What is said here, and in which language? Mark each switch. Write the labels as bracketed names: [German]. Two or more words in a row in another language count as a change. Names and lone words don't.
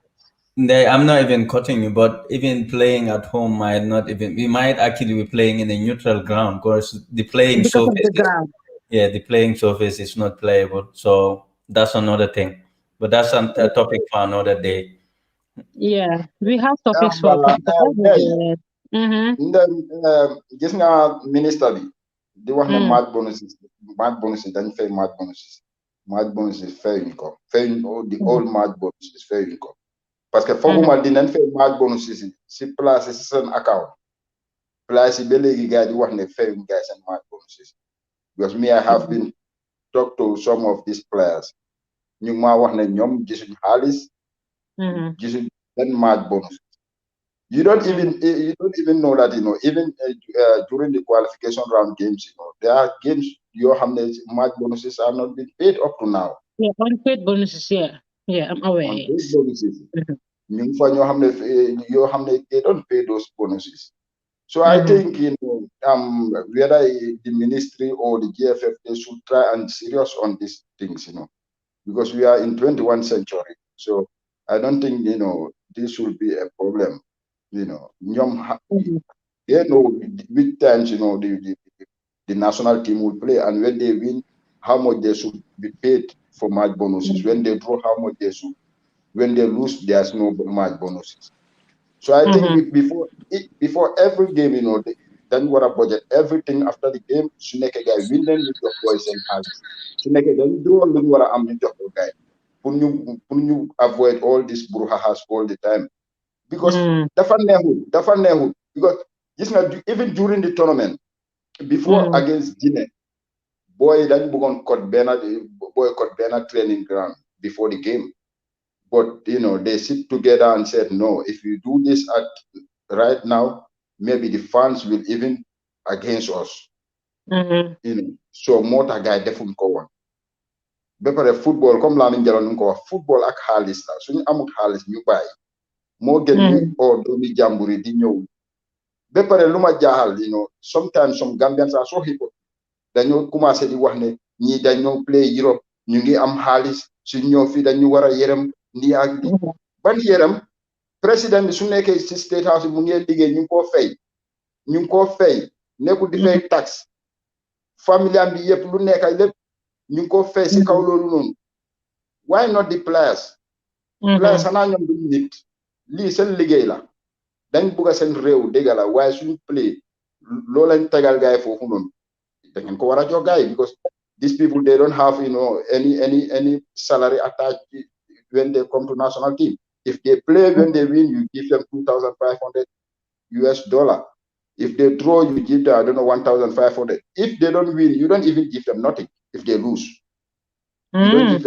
[English] I'm not even cutting you, but even playing at home might not even. We might actually be playing in a neutral ground because the playing Because of surface the is, ground. yeah, the playing surface is not playable. So that's another thing. But that's a topic for another day. Yeah, we have topics for every Guys, day. Mm-hmm. [Wolof] gis nga ministre bi di wax ne Mm, [English] match bonuses [Wolof] dañ fay [English] match bonuses [Wolof] fayuñ ko fayuñ [English] the all match bonuses [Wolof] fayuñ ko [French] parce que mm, [Wolof] fooguma dinañ fay [English] match bonuses [Wolof] si place si seen account place yi ba léegi gars di wax ne fayuñ gars seen [English] match bonuses because me I have been talk to some of these players [Wolof] ñu ngi maa wax ne ñoom gisuñ xaalis mm, gisuñ benn match bonus. [English] You don't even know that even during the qualification round games there are games you have match bonuses are not being paid up to now. Yeah, unpaid bonuses. Yeah, yeah, I'm aware. On paid Yes. bonuses, Mhm, [Wolof] ñu ngi fa ñoo xam ne [English] they don't pay those bonuses. So I mhm, think whether the ministry or the GFF they should try and serious on these things because we are in 21st century. So I don't think this will be a problem. [Wolof] ñoom mhm, [English] they know which times the national team will play and when they win how much they should be paid for match bonuses. When they draw how much they should. When they lose there's no match bonuses. So I think mhm, before every game then what a budget everything after the game [Wolof] su nekkee guy win leen ñu jox boy seen xaalis su nekkee dañ draw lu ñu war a am ñu jox ko guy pour ñu [English] avoid all this brouhahas all the time because mhm, [Wolof] dafa neexul because gis nga [English] even during the tournament before mhm, against Guinea [Wolof] boy dañ bëggoon code benn [English] training ground before the game but they sit together and said no if you do this at right now maybe the fans will even against us mhm, [Wolof] so moo tax gars yi defuñ ko woon ba pare football comme Lamine Jallow nu ko wax football ak xaalis la suñu amul xaalis ñu bàyyi moo gën ñuy mhm, doomi jàmbur yi di ñëw ba pare lu ma jaaxal [English] sometimes some Gambians are so hypocrite [Wolof] dañoo commencé di wax ne ñii dañoo play Europe ñu ngi am xaalis suñ ñëw fii dañu war a yërëm nii ak di mhm, ban yërëm président bi su nekkee si [English] state house [Wolof] bi mu ngi liggéey ñu ngi koo fay nekkul di fay tax famille am bi yëpp lu nekk lépp ñu ngi ko fay si kaw loolu noonu [English] why not the players players mhm, [Wolof] xanaa ñoom duñu nit lii seen liggéey la dañ bugg a seen réew dégg la waaye suñu play loo leen tegal gaay foofu noonu da ngeen ko war a jox gaay [English] because these people they don't have any salary attached when they come to national team if they play when they win you give them $2,500 if they draw you give them I don't know 1,500 if they don't win you don't even give them nothing if they lose you don't give